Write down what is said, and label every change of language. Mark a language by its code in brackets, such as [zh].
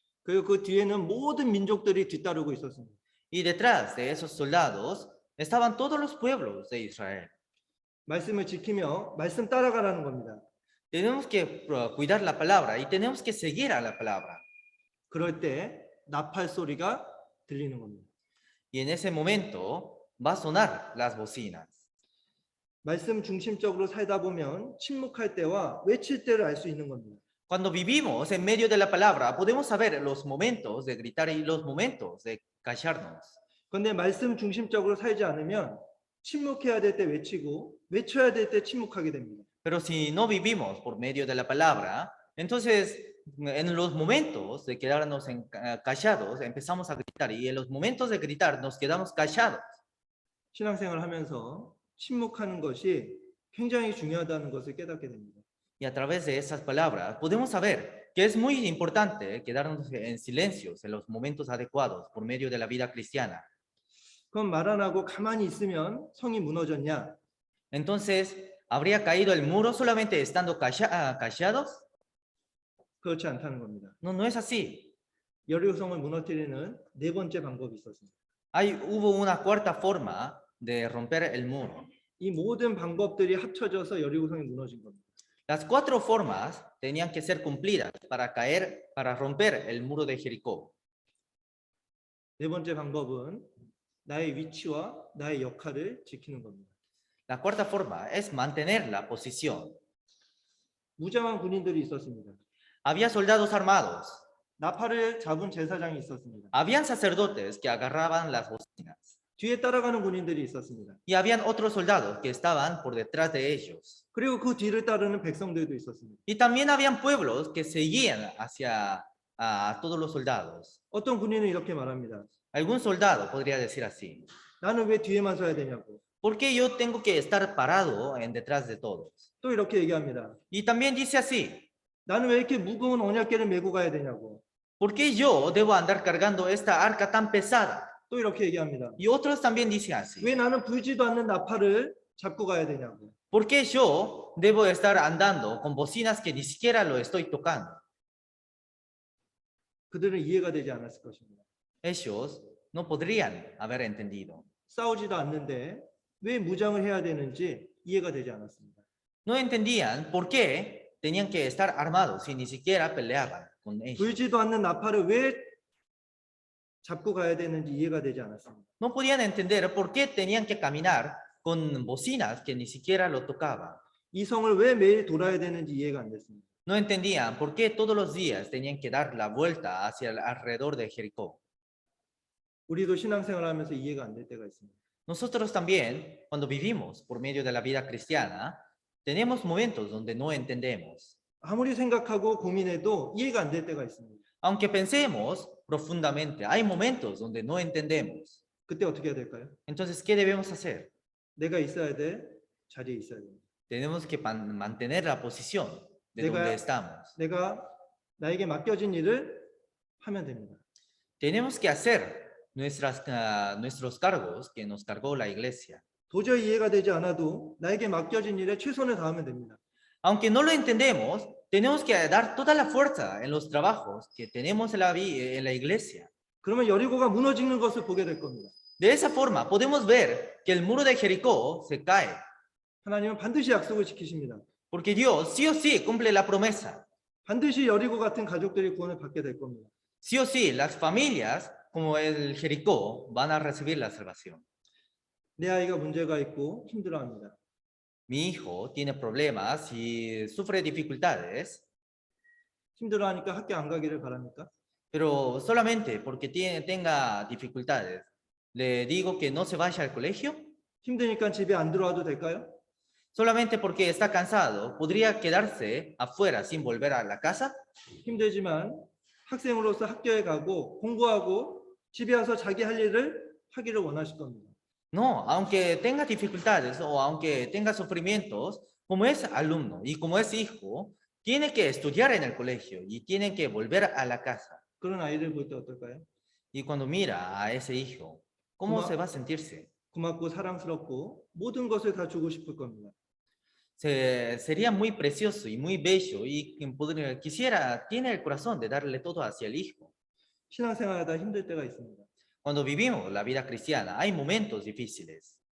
[ko] 그리고 그 뒤에는 모든 민족들이 뒤따르고 있었습니다. [es] Y detrás de esos soldados estaban todos los pueblos de Israel. [ko] 말씀을 지키며 말씀 따라가라는 겁니다. [es] Tenemos que cuidar la palabra y tenemos que seguir a la palabra. [ko] 그럴 때 나팔 소리가 들리는 겁니다. [es] Y en ese momento va a sonar las bocinas. [ko] 말씀 중심적으로 살다 보면 침묵할 때와 외칠 때를 알 수 있는 겁니다. [es] Cuando vivimos en medio de la palabra, podemos saber los momentos de gritar y los momentos de callarnos. [ko] 그런데 말씀 중심적으로 살지 않으면 침묵해야 될 때 외치고 외쳐야 될 때 침묵하게 됩니다. [es] Pero si no vivimos por medio de la palabra, entonces en los momentos de quedarnos callados empezamos a gritar y en los momentos de gritar nos quedamos callados. [ko] 신앙생활을 하면서 침묵하는 것이 굉장히 중요하다는 것을 깨닫게 됩니다. [es] Y a través de esas palabras podemos saber que es muy importante quedarnos en silencios en los momentos adecuados por medio de la vida cristiana. [ko] 그럼 말 안 하고 가만히 있으면 성이 무너졌냐? [es] Entonces, ¿habría caído el muro solamente estando callados? [ko] 그렇지 않다는 겁니다. [es] No, no es así. [ko] 여리고성을 무너뜨리는 네 번째 방법이 있었습니다. [es] Hubo una cuarta forma de romper el muro. [ko] 이 모든 방법들이 합쳐져서 여리고성이 무너진 겁니다. [es] Las cuatro formas tenían que ser cumplidas para romper el muro de Jericó. [ko] 네 번째 방법은 나의 위치와 나의 역할을 지키는 겁니다. [es] La cuarta forma es mantener la posición. [ko] 무장한 군인들이 있었습니다. [es] Había soldados armados. [ko] 나팔을 잡은 제사장이 있었습니다. [es] Habían sacerdotes que agarraban las bocinas. [ko] 뒤에 따라가는 군인들이 있었습니다. [es] Y habían otros soldados que estaban por detrás de ellos. [ko] 그리고 그 뒤를 따르는 백성들도 있었습니다. [es] Y también habían pueblos que seguían hacia a todos los soldados. [ko] 어떤 군인은 이렇게 말합니다. [es] Algún soldado podría decir así. [ko] 나는 왜 뒤에만 서야 되냐고. [es] ¿Por qué yo tengo que estar parado en detrás de todos? [ko] 또 이렇게 얘기합니다. [es] Y también dice así, [ko] 나는 왜 이렇게 무거운 언약궤를 메고 가야 되냐고. [es] ¿por qué yo debo andar cargando esta arca tan pesada? [ko] 또 이렇게 얘기합니다. [es] Y otros también dicen así, [ko] 왜 나는 불지도 않는 나팔을 잡고 가야 되냐고. [es] ¿por qué yo debo estar andando con bocinas que ni siquiera lo estoy tocando? [ko] 그들은 이해가 되지 않았을 것입니다. [es] Ellos no podrían haber entendido. [ko] 싸우지도 않는데 왜 무장을 해야 되는지 이해가 되지 않았습니다. [es] No entendían por qué tenían que estar armados y ni siquiera peleaban con ellos. [ko] 불지도 않는 나팔을 왜 잡고 가야 되는지 이해가 되지 않았습니다. [es] No podían entender por qué tenían que caminar con bocinas que ni siquiera lo tocaban. [ko] 이 성을 왜 매일 돌아야 되는지 이해가 안 됐습니다. [es] No entendían por qué todos los días tenían que dar la vuelta hacia alrededor de Jericó. [ko] 우리도 신앙생활 하면서 이해가 안 될 때가 있습니다. [es] Nosotros también, cuando vivimos por medio de la vida cristiana, tenemos momentos donde no entendemos. [ko] 아무리 생각하고 고민해도 이해가 안 될 때가 있습니다. [es] Aunque pensemos profundamente, hay momentos donde no entendemos. [ko] 그때 어떻게 해야 될까요? [es] Entonces, ¿qué debemos hacer? [ko] 내가 있어야 돼. 자리에 있어야 됩니다. [es] Tenemos que mantener la posición de [ko] 내가- [es] donde estamos. [ko] 내가 나에게 맡겨진 일을 하면 됩니다. [es] Tenemos que hacer nuestros cargos que nos cargó la iglesia. [ko] 도저히 이해가 되지 않아도 나에게 맡겨진 일에 최선을 다하면 됩니다. [es] Aunque no lo entendemos, tenemos que dar toda la fuerza en los trabajos que tenemos en la iglesia. [ko] 그러면 여리고가 무너지는 것을 보게 될 겁니다. [es] De esa forma, podemos ver que el muro de Jericó se cae, [ko] 하나님은 반드시 약속을 지키십니다. [es] porque Dios sí o sí cumple la promesa. [ko] 반드시 여리고 같은 가족들이 구원을 받게 될 겁니다. [es] Sí o sí, las familias como el Jericó van a recibir la salvación. [ko] 내 아이가 문제가 있고 힘들어합니다. [es] Mi hijo tiene problemas y sufre dificultades, [ko] 힘들어하니까 학교 안 가기를 바랍니까? [es] pero solamente porque tenga dificultades, le digo que no se vaya al colegio. [ko] 힘드니까 집에 안 들어와도 될까요? [es] Solamente porque está cansado, ¿podría quedarse afuera sin volver a la casa? [ko] 힘들지만 학생으로서 학교에 가고 공부하고 집에 와서 자기 할 일을 하기를 원하실 겁니다. [es] No, aunque tenga dificultades o aunque tenga sufrimientos, como es alumno y como es hijo, tiene que estudiar en el colegio y tiene que volver a la casa. [ko] 그런 아이를 볼 때 어떨까요? [es] Y cuando mira a ese hijo, ¿cómo Como- se va a sentirse? [ko] 고맙고 사랑스럽고 모든 것을 다 주고 싶을 겁니다. [es] Sería muy precioso y muy bello y tiene el corazón de darle todo hacia el hijo. [ko] 신앙생활하다 힘들 때가 있습니다. [es] Cuando vivimos la vida cristiana, hay momentos difíciles.